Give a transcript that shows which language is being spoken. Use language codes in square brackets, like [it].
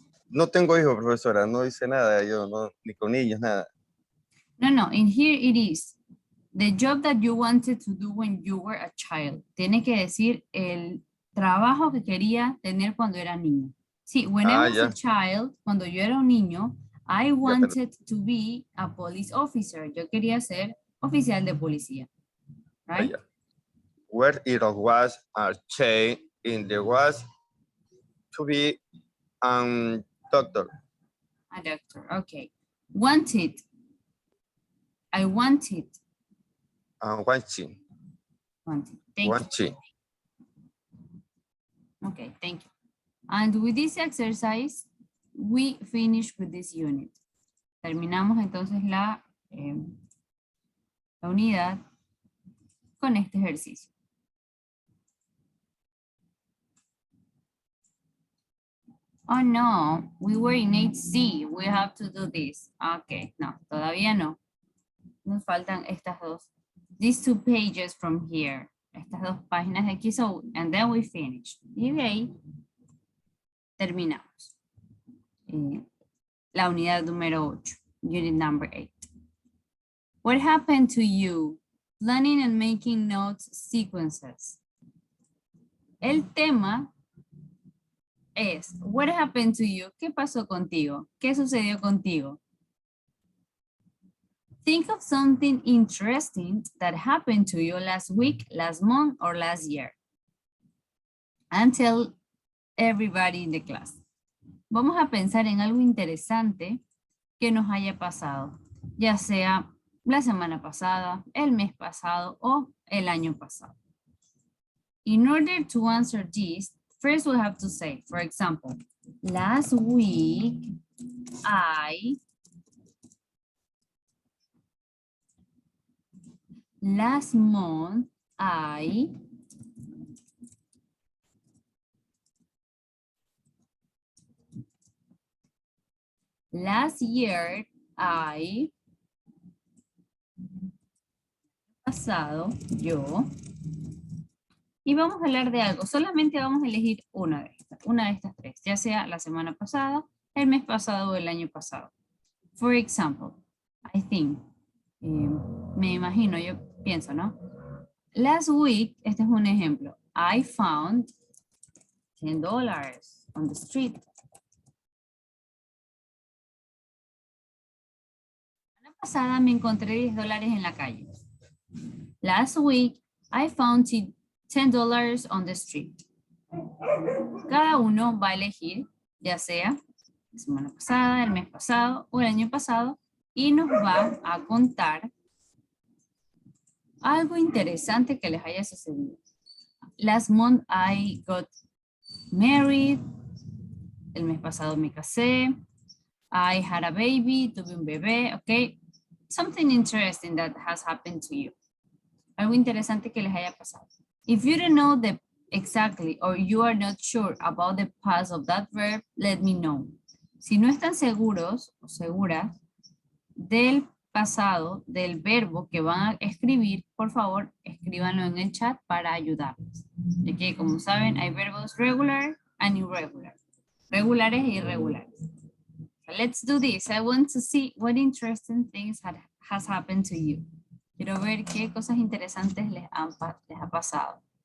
[es] No tengo hijos, profesora, no hice nada, yo no, ni con niños, nada. [en] No, in here it is. The job that you wanted to do when you were a child. [es] Tiene que decir el trabajo que quería tener cuando era niño. [en] Sí, when I was a [es] Ya, child, cuando yo era un niño, I ya, pero, [en] wanted to be a police officer. [es] Yo quería ser oficial de policía. [en] Right? [es] ya. [en] Where it was a change in the was to be doctor. A doctor. Okay. Wanted. I wanted. Watching. Wanted. Thank you. Watching. Okay, thank you. And with this exercise, we finish with this unit. [es] Terminamos entonces la unidad con este ejercicio. [en] Oh no, we were in 8C. We have to do this. [es] Okay, no, todavía no. Nos faltan estas dos. [en] These 2 pages from here. [es] Estas 2 páginas de aquí. [en] So, and then we finish. [es] Y de ahí terminamos. La unidad número 8. [en] Unit number 8. What happened to you? Planning and making notes sequences. [es] El tema es, [en] what happened to you? [es] ¿Qué pasó contigo? ¿Qué sucedió contigo? [en] Think of something interesting that happened to you last week, last month, or last year. And tell everybody in the class. [es] Vamos a pensar en algo interesante que nos haya pasado, ya sea la semana pasada, el mes pasado o el año pasado. [en] In order to answer this, first we have to say, for example, last week last month last year [es] pasado yo. Y vamos a hablar de algo, solamente vamos a elegir una de estas 3, ya sea la semana pasada, el mes pasado o el año pasado. [en] For example, I think, [es] me imagino, yo pienso, ¿no? [en] Last week, [es] este es un ejemplo, [en] I found $10 on the street. [es] La semana pasada me encontré $10 en la calle. [en] Last week, I found $10 on the street. [es] Cada uno va a elegir, ya sea la semana pasada, el mes pasado o el año pasado, y nos va a contar algo interesante que les haya sucedido. [en] Last month I got married. [es] El mes pasado me casé. [en] I had a baby, [es] tuve un bebé, okay? [en] Something interesting that has happened to you. [es] Algo interesante que les haya pasado. [en] If you don't know the exactly or you are not sure about the past of that verb, let me know. [es] Si no están seguros o seguras del pasado del verbo que van a escribir, por favor, escríbanlo en el chat para ayudarles. Ya que, como saben, hay verbos [en] regular and irregular. [es] Regulares e irregulares. [en] So let's do this. I want to see what interesting things has happened to you. [es] Quiero ver qué cosas interesantes les ha pasado.